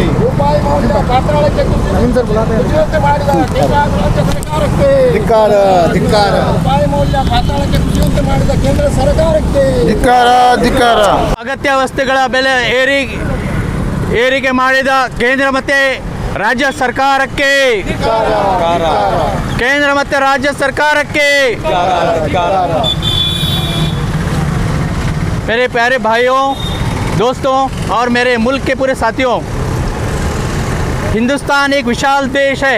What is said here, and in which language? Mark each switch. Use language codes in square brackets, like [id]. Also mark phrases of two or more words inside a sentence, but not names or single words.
[kn] ರೂಪಾಯಿ ಮೌಲ್ಯ ಪಾತಾಳಕ್ಕೆ ಕುಸಿಯುವಂತೆ ಮಾಡಿದ ಕೇಂದ್ರ ಹಾಗೂ ರಾಜ್ಯ ಸರ್ಕಾರಕ್ಕೆ ಧಿಕ್ಕಾರ ಧಿಕ್ಕಾರ ರೂಪಾಯಿ ಮೌಲ್ಯ ಪಾತಾಳಕ್ಕೆ ಕುಸಿಯುವಂತೆ ಮಾಡಿದ ಕೇಂದ್ರ ಸರ್ಕಾರಕ್ಕೆ ಧಿಕ್ಕಾರ ಧಿಕ್ಕಾರ ಅಗತ್ಯ ವಸ್ತುಗಳ ಬೆಲೆ ಏರಿಕೆ ಮಾಡಿದ ಕೇಂದ್ರ ಮತ್ತೆ ರಾಜ್ಯ ಸರ್ಕಾರಕ್ಕೆ [hi] केंद्र मध्य राज्य सरकार के मेरे प्यारे भाइयों दोस्तों और मेरे मुल्क के पूरे साथियों, हिंदुस्तान एक विशाल देश है।